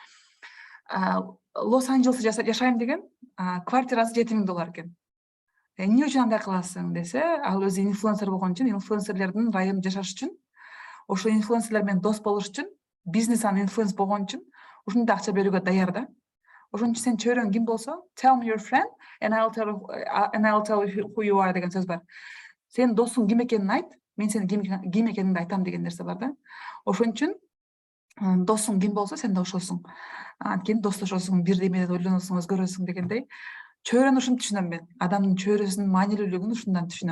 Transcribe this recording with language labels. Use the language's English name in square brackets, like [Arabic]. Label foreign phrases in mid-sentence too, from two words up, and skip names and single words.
[Kyrgyz] Лос-Анджелесте жашайм деген, квартирасы $7,000 экен. Эмне үчүн андай кыласың десе, ал өзү инфлюенсер болгон үчүн, инфлюенсерлердин районунда жашаш үчүн, ошо инфлюенсерлер менен дос болуш үчүн, бизнес аны инфлюенс болгон үчүн ушундай акча берүүгө даяр да. Ошон үчүн сен чөйрөң ким болсо, [English] tell me your friend and I'll tell you who you are [Kyrgyz] деген сөз бар. Сен досуң ким экенин айт, мен сенин ким экениңди айтам деген нерсе бар да. Ошон үчүн досуң ким болсо, сен да ошосуң. Анткени достошосуң, бирдемеде ойлоносуң, өзгөрөсүң дегендей. Чөйрөнү ушинтип түшүнөм мен. Адамдын чөйрөсүнүн маанилүүлүгүн ушундан түшүнөм.